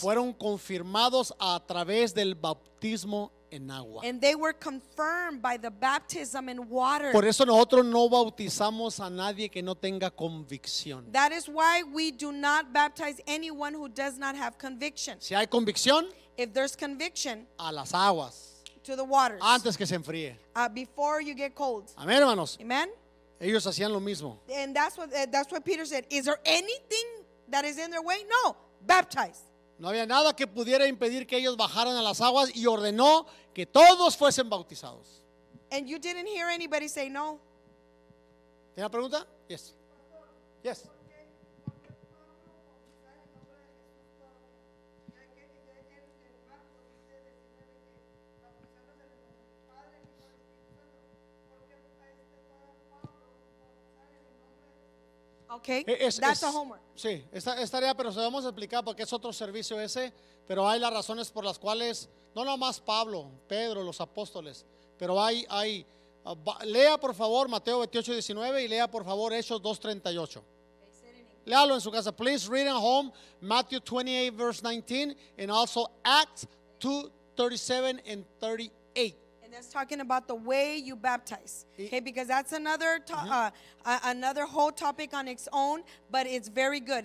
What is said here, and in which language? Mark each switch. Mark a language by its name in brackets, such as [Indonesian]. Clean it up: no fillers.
[Spanish] fueron confirmados a través del bautismo en agua. [English] And they were confirmed by the baptism in water. [Spanish] Por eso nosotros no bautizamos a nadie que no tenga convicción. [English] That is why we do not baptize anyone who does not have conviction. [Spanish] Si hay convicción, [English] If there's conviction, [Spanish] a las aguas, [English] to the waters, [Spanish] antes que se enfríe. [English] before you get cold. [Spanish] Amén, hermanos. [English] Amen? [Spanish] Ellos hacían lo mismo. [English] And that's what Peter said. Is there anything that is in their way? No. Baptize. [Spanish] No había nada que pudiera impedir que ellos bajaran a las aguas y ordenó que todos fuesen bautizados. [English] And you didn't hear anybody say no? [Spanish] ¿Tiene una pregunta? [English] Yes. Yes. Okay. [Spanish] Es- [English] That's a homework. [Spanish] Sí, es tarea, pero se lo vamos a explicar porque es otro servicio ese, pero hay las razones por las cuales, no nomás Pablo, Pedro, los apóstoles, pero lea por favor Mateo 28, 19 y lea por favor Hechos 2:38. Léalo en su casa. [English] Please read at home Matthew 28 verse 19 and also Acts 2:37 and 38. And that's talking about the way you baptize. Okay, because that's another another whole topic on its own, but it's very good.